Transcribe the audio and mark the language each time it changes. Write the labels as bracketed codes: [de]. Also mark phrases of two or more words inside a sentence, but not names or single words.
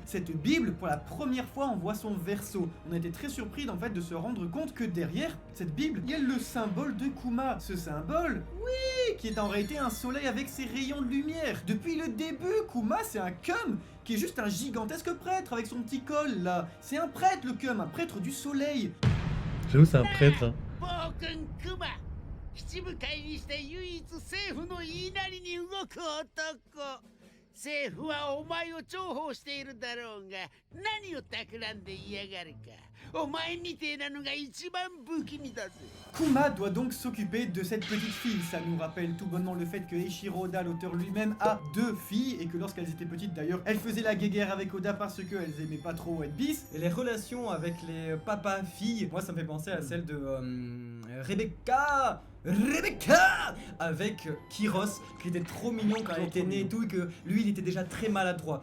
[fr] Cette Bible, pour la première fois, on voit son verso. On a été très surpris en fait de se rendre compte que derrière cette Bible, il y a le symbole de Kuma. Ce symbole, oui, qui est en réalité un soleil avec ses rayons de lumière. Depuis le début, Kuma c'est un cum qui est juste un gigantesque prêtre avec son petit col là. C'est un prêtre le cum, un prêtre du soleil. J'avoue, c'est un prêtre, hein. [ja] 暴君クマ七部会にして唯一政府の言いなりに動く男政府はお前を重宝しているだろうが何を企んでいやがるかお前みてえなのが一番不気味だぜ [fr] Kuma doit donc s'occuper de cette petite fille. Ça nous rappelle tout bonnement le fait que Eiichiro Oda, l'auteur lui-même, a 2 filles et que lorsqu'elles étaient petites d'ailleurs, elles faisaient la guéguerre avec Oda parce qu'elles aimaient pas trop One Piece. Et les relations avec les papas-filles, moi ça me fait penser à celle de Rebecca avec Kyros, qui était trop mignon quand elle était née et tout, et que lui il était déjà très maladroit.